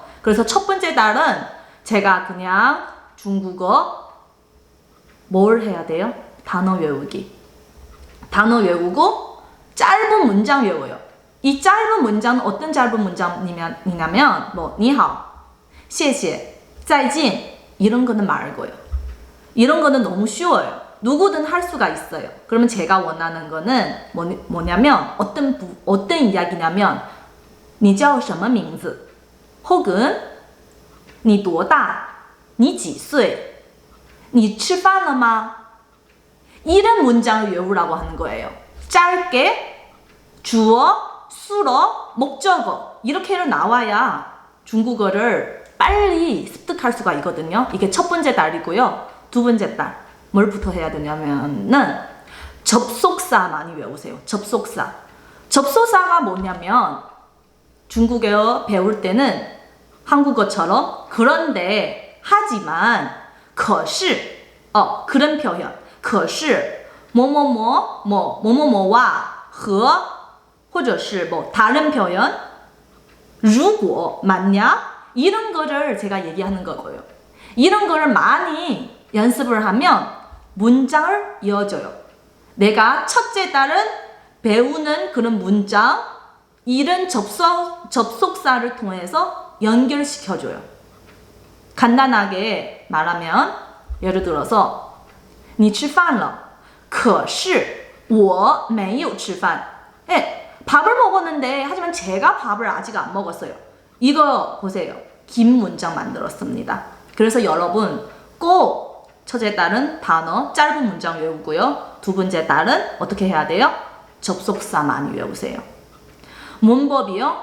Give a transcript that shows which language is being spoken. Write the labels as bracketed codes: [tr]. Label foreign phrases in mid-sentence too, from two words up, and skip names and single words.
[ko] 그래서 첫 번째 달은 제가 그냥 중국어 뭘 해야 돼요? 단어 외우기. 단어 외우고 짧은 문장 외워요. 이 짧은 문장은 어떤 짧은 문장이냐면 뭐 니하오, [zh] 谢谢, 再见 [ko] 이런 거는 말고요. 이런 거는 너무 쉬워요. 누구든 할 수가 있어요. 그러면 제가 원하는 거는 뭐냐면 어떤 이야기냐면 [zh] 你叫什么名字? 혹은 你多大? 你几岁? 你吃饭了吗? [ko] 이런 문장을 외우라고 하는 거예요. 짧게 주어, 수어, 목적어 이렇게 나와야 중국어를 빨리 습득할 수가 있거든요. 이게 첫 번째 달이고요. 두 번째 달 뭘부터 해야 되냐면은 접속사 많이 외우세요. 접속사. 접속사가 뭐냐면 중국어 배울 때는 한국어처럼 그런데 하지만 可是 그런 표현 可是 뭐뭐뭐와 [zh] 和或者是 [ko] 뭐 다른 표현 如果 만약 이런 거를 제가 얘기하는 거고요. 이런 거를 많이 연습을 하면 문장을 이어줘요. 내가 첫째 달은 배우는 그런 문장, 이런 접속사를 통해서 연결시켜줘요. 간단하게 말하면 예를 들어서 [zh] 你吃饭了,可是我没有吃饭. [ko] 네, 밥을 먹었는데 하지만 제가 밥을 아직 안 먹었어요. 이거 보세요. 긴 문장 만들었습니다. 그래서 여러분 꼭 첫째 달은 단어 짧은 문장 외우고요. 두 번째 달은 어떻게 해야 돼요? 접속사 많이 외우세요. 문법이요?